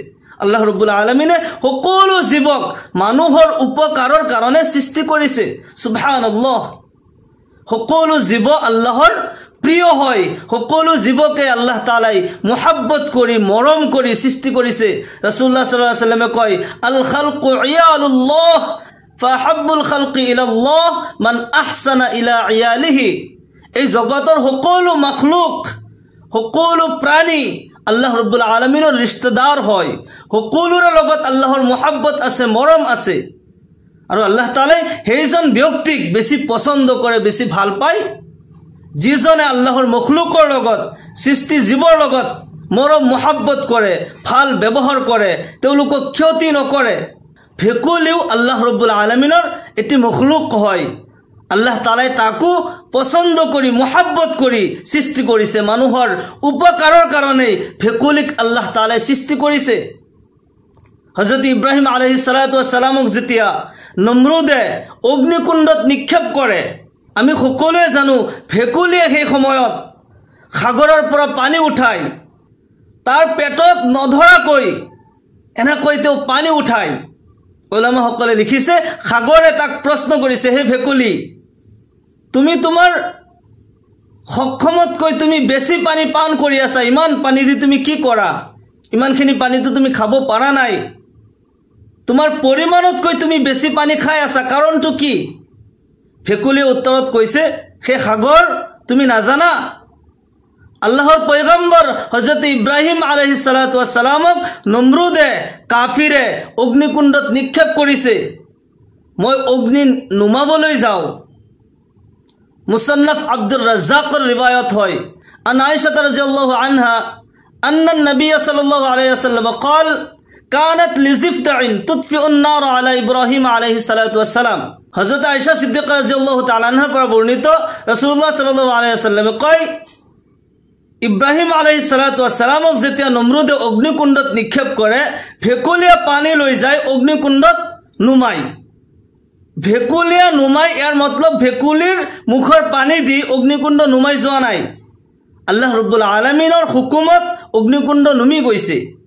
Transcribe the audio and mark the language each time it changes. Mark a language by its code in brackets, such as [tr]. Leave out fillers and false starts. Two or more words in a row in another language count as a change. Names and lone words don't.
[as] আল্লাহ [ar] رب العالمين [as] সকলো জীৱক মানুহৰ উপকাৰৰ কাৰণে সৃষ্টি কৰিছে। সুবহানাল্লাহ। সকলো জীৱ আল্লাহৰ প্ৰিয় হয়, সকলো জীৱকে আল্লাহ তাআলাই মুহাব্বত কৰি, মৰম কৰি সৃষ্টি কৰিছে। [ar] رسول الله صلى الله عليه وسلم [as] কয়, [ar] الخلق عيال الله فأحب الخلق إلى الله من أحسن إلى عياله. [as] এই জগতৰ সকলো মাখলুক, সকলো প্ৰাণী আল্লাহ [ar] رب العالمين [as] ৰিশ্তেদাৰ হয়, সকলোৰে লগত আল্লাহৰ মুহাব্বত আছে, মৰম আছে। আৰু আল্লাহ তাআলাই সেইজন ব্যক্তিক বেছি পছন্দ কৰে, বেছি ভাল পায় যিজনে আল্লাহৰ মখলুকৰ লগত, সৃষ্টি জীৱৰ লগত মৰম মুহাব্বত কৰে, ভাল ব্যৱহাৰ কৰে, তেওঁলোকক ক্ষতি নকৰে। ভেকুলীও আল্লাহ [ar] رب العالمين [as] এটি মখলুক হয়। আল্লাহ তাআলাই তাকো পছন্দ কৰি, মুহাব্বত কৰি সৃষ্টি কৰিছে। মানুহৰ উপকাৰৰ কাৰণে ভেকুলীক আল্লাহ তাআলাই সৃষ্টি কৰিছে। হযরত ইব্রাহিম [ar] عليه الصلاة والسلام [as] যেতিয়া নমৰুদে অগ্নিকুণ্ডত নিক্ষেপ কৰে, আমি সকলোৱে জানো ভেকুলীয়ে সেই সময়ত সাগৰৰ পৰা পানী উঠাই তাৰ পেটত নধৰাকৈ এনেকৈ তেওঁ পানী উঠাই। উলামাসকলে লিখিছে, সাগৰে তাক প্ৰশ্ন কৰিছে, হে ভেকুলী, তুমি তোমাৰ সক্ষমতকৈ তুমি বেছি পানী পান কৰি আছা, ইমান পানী দি তুমি কি কৰা? ইমানখিনি পানীটো তুমি খাব পাৰা নাই, তোমাৰ পৰিমাণতকৈ তুমি বেছি পানী খাই আছা, কাৰণটো কি? ভেকুলীয়ে উত্তৰত কৈছে, হে সাগৰ, তুমি নাজানা আল্লাহৰ পয়গম্বৰ হযরত ইব্রাহিম [ar] عليه الصلاة والسلام [as] নমৰুদে, কাফিৰে অগ্নিকুণ্ডত নিক্ষেপ কৰিছে, মই অগ্নি নুমাবলৈ যাওঁ। মুছন্নাফ আব্দুর রাজ্জাকৰ ৰিৱায়াত হয়, [ar] عن عائشة رضي الله عنها أن النبي صلى الله عليه وسلم قال كانت لزفدع تطفئ النار على ابراهيم عليه الصلاه والسلام। [as] হযরত আয়েশা সিদ্দিকা [ar] رضي الله تعالى عنها [as] পৰা বৰ্ণিত, [ar] رسول الله صلى الله عليه وسلم [as] কয়, ইব্ৰাহিম [ar] عليه الصلاة والسلام [as] যেতিয়া নমৰুদে অগ্নিকুণ্ডত নিক্ষেপ কৰে, ভেকুলীয়ে পানী লৈ যায় অগ্নিকুণ্ডত নুমাই। ভেকুলীয়ে নুমাই, ইয়াৰ মতলব ভেকুলীৰ মুখৰ পানী দি অগ্নিকুণ্ড নুমাই যোৱা নাই, আল্লাহ [ar] رب العالمين [as] হুকুমত অগ্নিকুণ্ড নুমি গৈছে।